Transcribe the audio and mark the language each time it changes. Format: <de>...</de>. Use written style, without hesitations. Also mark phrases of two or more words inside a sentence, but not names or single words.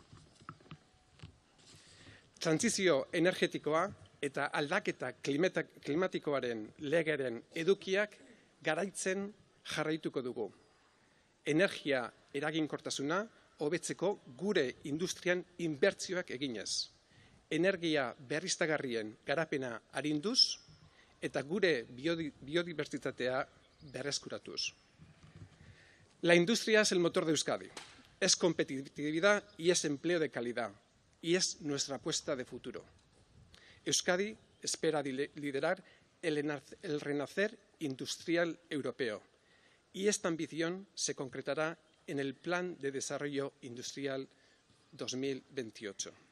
<eu>Trantsizio energetikoa eta aldaketa klimatikoaren legearen edukiak garaitzen jarraituko dugu. Energia eraginkortasuna hobetzeko gure industrian inbertsioak eginez. Energia berriztagarrien garapena arinduz eta gure biodibertsitatea berreskuratuz.</eu> <es>La industria es el motor de Euskadi. Es competitividad y es empleo de calidad. Y es nuestra apuesta de futuro. Euskadi espera liderar el renacer industrial europeo. Y esta ambición se concretará en el Plan de Desarrollo Industrial 2028.</es>